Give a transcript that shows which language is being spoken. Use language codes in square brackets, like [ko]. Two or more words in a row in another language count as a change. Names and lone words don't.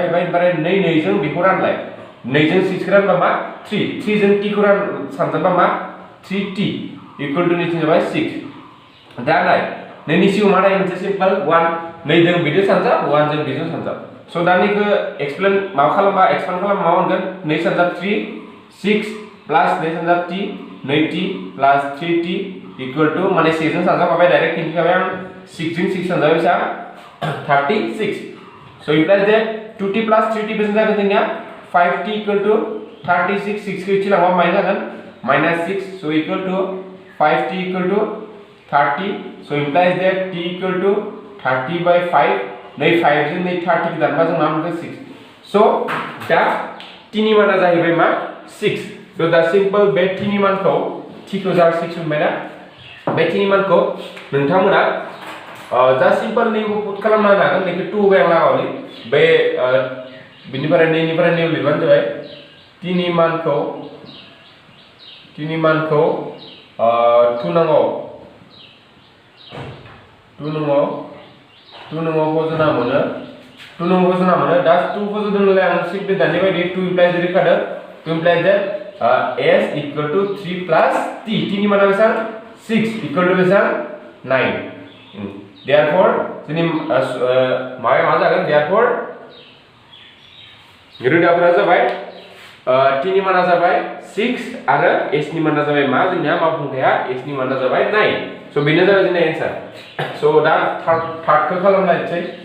[brx] ओमफ्राय 2 जों बेखौ रानलाय 2 जों 6 खौ रानबा मा 3 जों t खौ सानजाबा मा 3t [en] equal to [brx] निथिं जाबाय 6 दा नाय नैनि सिगाङाव मा थायो मोनसे सिम्पल 1 2 जों बिदि सानजाब 1 जों बिजों सानजाब स' दा नैखौ [en] explain expand [brx] खालामबा मा मोनगोन 2 सानजाब 3 6 प्लस 2 सानजाब t [en] 2t plus 3t equal to [brx] माने 6 जों सानजाबाय डाइरेक्ट खिन्थिखाबाय आं 6 जों 6 सानजाबाय सा 36 [en] so implies that 2t plus 3t [brx] बेसेबां जागोन जोंनिया [en] 5t equal to 36 [brx] 6 खौ इथि लांबा माइनास जागोन -6 [en] so equal to 5t equal to 30 so implies that t equal to 30 by 5 [brx] नै 5 जों नै 30 खौ दानबा जों मा मोनगोन 6 सो दा t नि माना जाहैबाय मा 6 सो दा सिम्पल बे t नि मानखौ t खौ जा 6 मोनबाय ना बे t नि मानखौ नोंथांमोना जा सिम्पल नैखौ पुट खालामना होनो हागोन नैखौ 2 होबाय आं लागावनि बे बिनिफ्राय नैनिफ्राय नै लिरबानो जाबाय t नि मानखौ 2 नङाव फज'ना मोनो 2 नङाव फज'ना मोनो दा 2 फज'दोंलाय आं सिम्पली दानि बायदि [en] 2 implies that s equal to 3 plus t [brx] नि माना बेसेबां 6 [en] equal to [brx] बेसेबां 9 देयरफॉर जोंनि माया मा जागोन देयरफॉर रोदाफोरा जाबाय t नि माना जाबाय 6 आरो s नि माना जाबाय मा जोंनिया मावफुंथाया s नि माना जाबाय 9 सो बेनो जाबाय जोंनि आन्सार सो दा थार्डखौ खालामलायनोसै